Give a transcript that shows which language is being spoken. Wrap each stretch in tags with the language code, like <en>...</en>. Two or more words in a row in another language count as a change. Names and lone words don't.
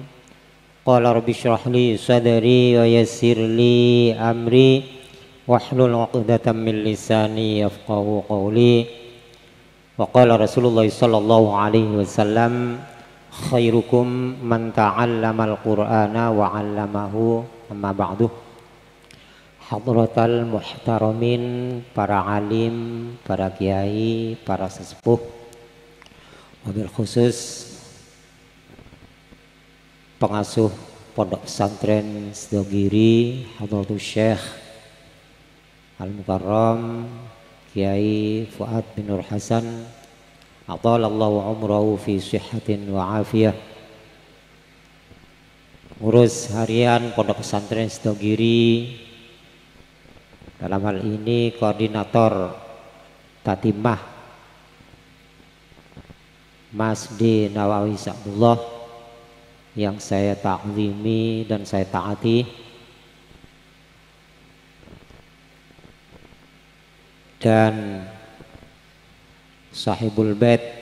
<ar>قال رب اشرح لي صدري ويسر لي أمري واحلل عقدة من لساني يفقهوا قولي. وقال رسول الله صلى الله عليه وسلم خيركم من تعلم القرآن وعلمه. أما بعد. حضرات المحترمين,</ar> <id>para alim, para kiai, para sesepuh,</id> <ar>وبالخصوص</ar> <id>pengasuh Pondok Pesantren Sidogiri, Hadratus Syekh Al-Mukarram Kiai Fuad bin Nur Hasan,</id> <ar>أطال الله عمره في صحة وعافية.</ar> <id>Ngurus harian Pondok Pesantren Sidogiri, dalam hal ini koordinator Tatimah Mas D. Nawawi Sa'dullah, yang saya ta'zimi dan saya taati, dan</id> <ar>صاحب البيت</ar>